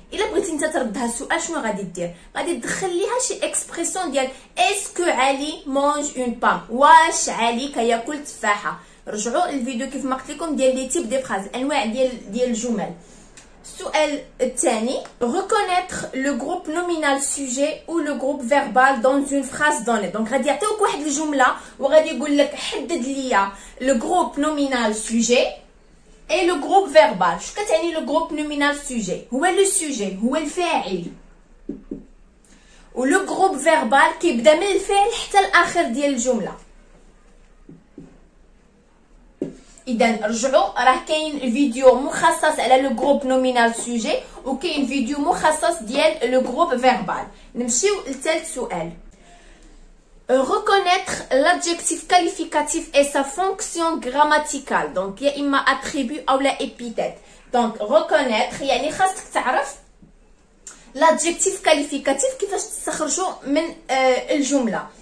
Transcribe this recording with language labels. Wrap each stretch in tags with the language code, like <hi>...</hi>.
<ar>الا بغيتي انت تردها السؤال شنو غادي دير؟ غادي تدخل ليها شي اكسبريسيون ديال</ar> <fr>اسكو علي مانج اون بوم،</fr> <ar>واش علي كياكل تفاحه. رجعوا الفيديو كيف ما قلت لكم ديال لي تيب دي فراز، انواع ديال الجمل. السؤال الثاني</ar> <fr>reconnaître le groupe nominal sujet ou le groupe verbal dans une phrase donnée.</fr> <ar>دونك غادي يعطيوك واحد الجمله وغادي يقول لك حدد ليا</ar> <fr>le groupe nominal sujet et le groupe verbal.</fr> <ar>شو كتعني le groupe nominal sujet؟ هو لو سوجي، هو الفاعل، و لو groupe verbal كيبدا من الفعل حتى الاخر ديال الجمله. اذا رجعوا، راه كاين فيديو مخصص على لو جروب نومينال سوجي وكاين فيديو مخصص ديال لو جروب فيربال. نمشيو لثالث سؤال.</ar> <fr>reconnaître l'adjectif qualificatif et sa fonction grammaticale.</fr> <ar>donc يا اما attribut او لا épithète. donc reconnaître يعني خاصك تعرف l'adjectif qualificatif كيفاش تستخرجوا من الجمله.</ar>